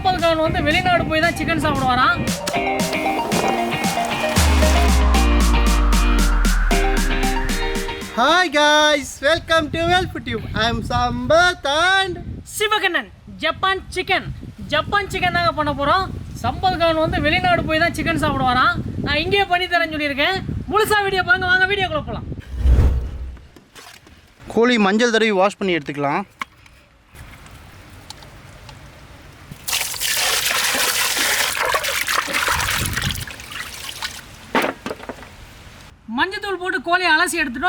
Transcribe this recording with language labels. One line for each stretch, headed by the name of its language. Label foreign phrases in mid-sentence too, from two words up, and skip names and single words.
Tamil: சம்பல்காரன் வந்து வெளிநாடு போய் தான் சிக்கன் சாப்பிடுவாராம்.
English: Hi guys, welcome to Welfutube. I am Sambath and
Tamil: சிவகண்ணன்.
English: Japan chicken
Tamil: தாங்க பண்ண போகிறோம். சம்பல்காரன் வந்து வெளிநாடு போய் தான் சிக்கன் சாப்பிடுவாராம். நான் இங்கேயே பண்ணி தரேன்னு சொல்லியிருக்கேன். முழுசாக வீடியோ பாருங்க, வாங்க வீடியோக்குள்ள போகலாம். கோழி மஞ்சள் தடவி வாஷ் பண்ணி எடுத்துக்கலாம். மஞ்சத்தூள் போட்டு கோழியை அலசி எடுத்துட்டோம்.